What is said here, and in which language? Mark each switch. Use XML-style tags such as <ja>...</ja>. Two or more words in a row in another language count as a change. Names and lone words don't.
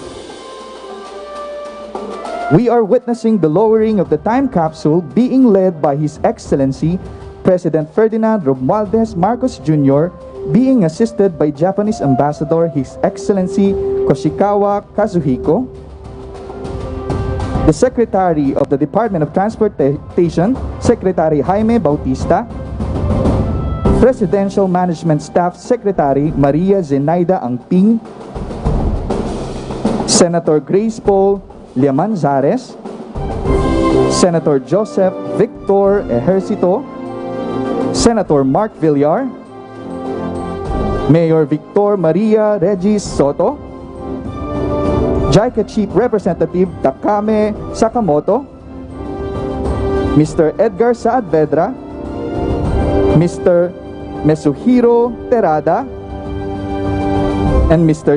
<en>We are witnessing the lowering of the time capsule being led by His Excellency President Ferdinand Marcos Jr., being assisted by Japanese Ambassador His Excellency Koshikawa Kazuhiko, the Secretary of the Department of Transportation, Secretary Jaime Bautista, Presidential Management Staff Secretary Maria Zenaida Angping, Senator Grace Paul Liamanzares, Senator Joseph Victor Ejercito, Senator Mark Villar, Mayor Victor Maria Regis Soto, JICA Chief Representative Takame Sakamoto, Mr. Edgar Saavedra, Mr. Mesuhiro Terada, and Mr.</en>